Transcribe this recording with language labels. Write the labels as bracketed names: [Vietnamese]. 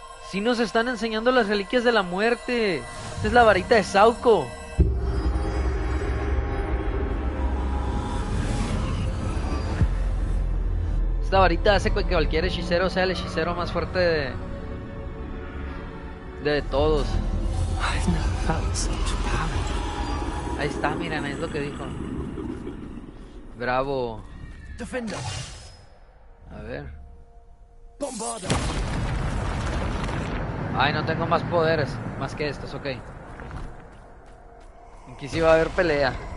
[Spanish] Sí nos están enseñando las reliquias de la muerte. Esta es la varita de Sauco. Esta varita hace que cualquier hechicero sea el hechicero más fuerte de todos. [English] I've never felt such power. [Spanish] Ahí está, miren, es lo que dijo. Bravo. Defender. A ver. Bombarder. Ay, no tengo más poderes. Más que estos, ok. Aquí sí va a haber pelea.